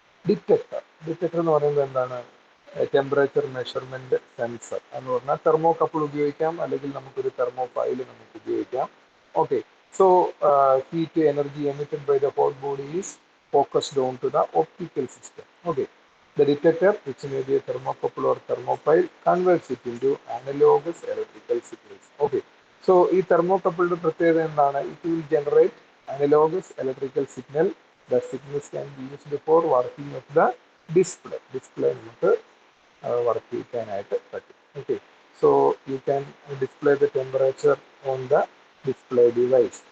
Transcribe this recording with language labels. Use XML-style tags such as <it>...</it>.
<ml>Detector എന്ന് പറയുന്നത് എന്താണ്? ടെമ്പറേച്ചർ മെഷർമെന്റ് സെൻസർ എന്ന് പറഞ്ഞാൽ തെർമോകപ്പിൾ ഉപയോഗിക്കാം, അല്ലെങ്കിൽ നമുക്കൊരു തെർമോപൈൽ നമുക്ക് ഉപയോഗിക്കാം.</ml> <en>Okay, so heat energy emitted by the hot body is focused on to the optical system. Okay, the detector, which may be a thermocouple or thermopile, converts it into analogous electrical signals. Okay, so</en> <ml>ഈ thermocouple പ്രത്യേകത എന്താണ്?</ml> <en>It will generate analogous electrical signal. The signals can be used for working of the</en> <ml>display നമുക്ക് work ചെയ്യിക്കാനായിട്ട് പറ്റും.</ml> <en>Okay, so you can display the temperature on the display device.</en>